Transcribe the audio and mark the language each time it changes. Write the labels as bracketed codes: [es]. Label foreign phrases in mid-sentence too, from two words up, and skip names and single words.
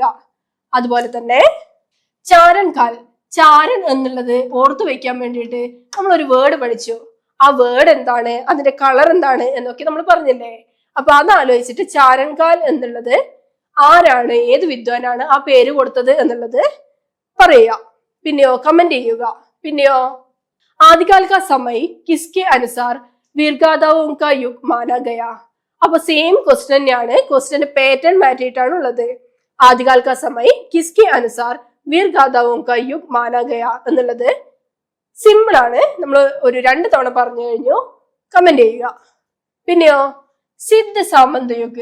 [ml] അതുപോലെ തന്നെ ചാരൻ കാൽ, ചാരൻ എന്നുള്ളത് ഓർത്തു വെക്കാൻ വേണ്ടിയിട്ട് നമ്മൾ ഒരു വേർഡ് പഠിച്ചു. ആ വേർഡ് എന്താണ്, അതിന്റെ കളർ എന്താണ് എന്നൊക്കെ നമ്മൾ പറഞ്ഞില്ലേ. അപ്പൊ അതാലോചിച്ചിട്ട് ചാരൻകാൽ എന്നുള്ളത് ആരാണ്, ഏത് വിദ്വാനാണ് ആ പേര് കൊടുത്തത് എന്നുള്ളത് പറയുക. പിന്നെയോ കമന്റ് ചെയ്യുക. [hi] പിന്നെയോ आदिकाल का समय किसके अनुसार वीरगाथाओं का युग माना गया. [ml] അപ്പൊ [en] same question [ml] തന്നെയാണ്, ക്വസ്റ്റ്യന്റെ പാറ്റേൺ മാറ്റിയിട്ടാണ് ഉള്ളത്. [hi] आदिकाल का समय किसके अनुसार वीरगाथाओं का युग माना गया [ml] എന്നുള്ളത് സിമ്പിൾ ആണ്. നമ്മൾ ഒരു 2 തവണ പറഞ്ഞു കഴിഞ്ഞു. കമന്റ് ചെയ്യുക. [hi] പിന്നെയോ सिद्ध सामंत युग.